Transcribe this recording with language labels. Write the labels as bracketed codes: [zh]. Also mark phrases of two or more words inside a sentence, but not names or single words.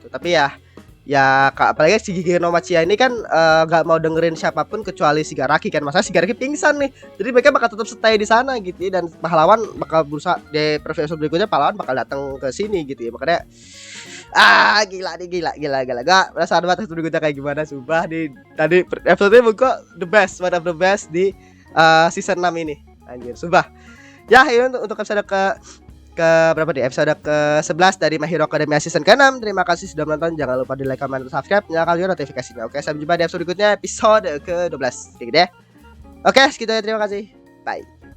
[id] Tapi ya apalagi si Giganto Machiya ini kan nggak mau dengerin siapapun kecuali Shigaraki kan. Masa Shigaraki pingsan nih, jadi mereka bakal tetap stay di sana gitu ya. Dan pahlawan bakal berusaha di episode berikutnya, pahlawan bakal datang ke sini gitu ya. Makanya gila nih, gila gak perasaan banget episode berikutnya kayak gimana. Sumpah di tadi episode ini buku [en] the best, one of the best [id] di season 6 ini anjir, sumpah. Ya ini untuk episode ke berapa di episode ke-11 dari My Hero Academia season ke-6. Terima kasih sudah menonton. Jangan lupa di like, comment, dan subscribe, nyalakan juga notifikasinya. Oke, sampai jumpa di episode berikutnya, episode ke-12 gitu ya. Oke, segitu ya, terima kasih. Bye.